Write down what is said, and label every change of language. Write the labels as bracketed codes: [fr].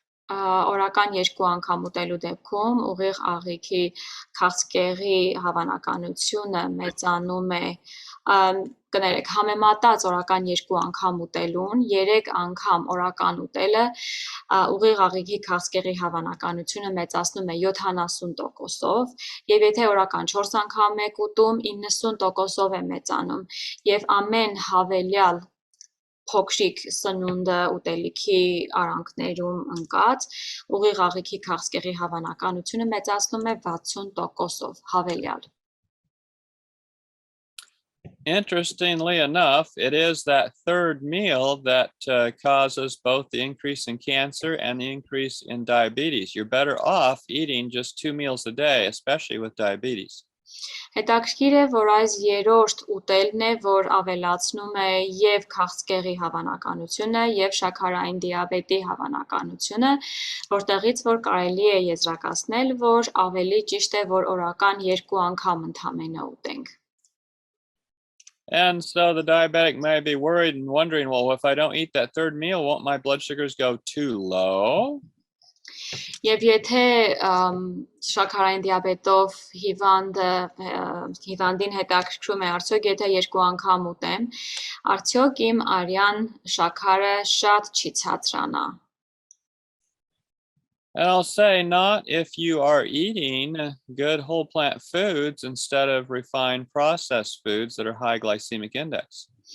[hy] օրական 2 անգամ ուտելու դեպքում ուղիղ աղիքի քաղցկեղի հավանականությունը մեծանում է կներեք համեմատած օրական 2 անգամ ուտելուն 3 անգամ օրական ուտելը ուղիղ աղիքի քաղցկեղի հավանականությունը մեծացնում է 70%-ով եւ եթե օրական 4 անգամ եք ուտում 90%-ով է մեծանում եւ ամեն հավելյալ փոքրիկ սնունդը ուտելիքի արանքներում ընկած, ուղիղ աղիքի քաղցկեղի հավանականությունը մեծացնում է 60%-ով հավելյալ։ [en] Interestingly enough, it is that third meal that causes both the increase in cancer and the increase in diabetes. You're better off eating just 2 meals a day, especially with diabetes. [hy] Հետաքրքիր է, որ այս երրորդ ուտելն է, որ ավելացնում է եւ քաղցկեղի հավանականությունը եւ շաքարային դիաբետի հավանականությունը, որտեղից որ կարելի է եզրակացնել, որ ավելի ճիշտ է, որ օրական 2 անգամ ընդամենը ուտենք։ [en] And so the diabetic may be worried and wondering, well, if I don't eat that third meal, won't my blood sugars go too low? [hy] Եվ եթե շաքարային դիաբետով հիվանդին հետաքրքրում է արդյոք եթե 2 անգամ ուտեմ, արդյոք իմ արյան շաքարը շատ չի ցածրանա։ [en] And I'll say not if you are eating good whole plant foods instead of refined processed foods that are high glycemic index.